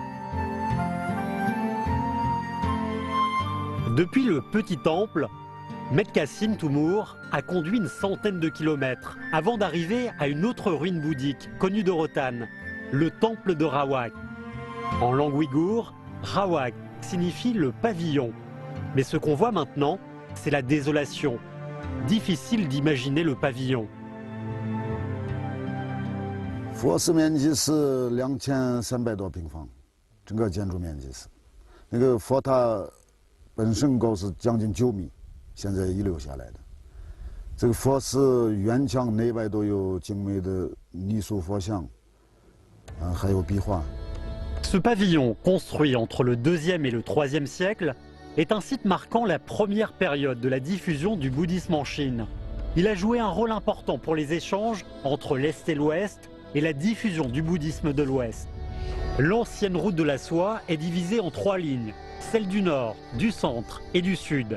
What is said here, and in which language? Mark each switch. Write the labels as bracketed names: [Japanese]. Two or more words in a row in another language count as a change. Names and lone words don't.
[French] Depuis le petit temple, Maître Cassim Toumour a conduit une centaine de kilomètres avant d'arriver à une autre ruine bouddhique connue de Rotan, le temple de Rawak. En langue ouïghour, Rawak signifie le pavillon. Mais ce qu'on voit maintenant, c'est la désolation. Difficile d'imaginer le pavillon. [Chinese] 佛寺面积是2300多平方，整个建筑面积是。那个佛塔本身高是将近9米，现在遗留下来的。这个佛寺院墙内外都有精美的泥塑佛像，还有壁画。 [French] Ce pavillon, construit entre le 2e et le 3e siècle, est un site marquant la première période de la diffusion du bouddhisme en Chine. Il a joué un rôle important pour les échanges entre l'Est et l'Ouest et la diffusion du bouddhisme de l'Ouest. L'ancienne route de la soie est divisée en 3 lignes, celle du nord, du centre et du sud.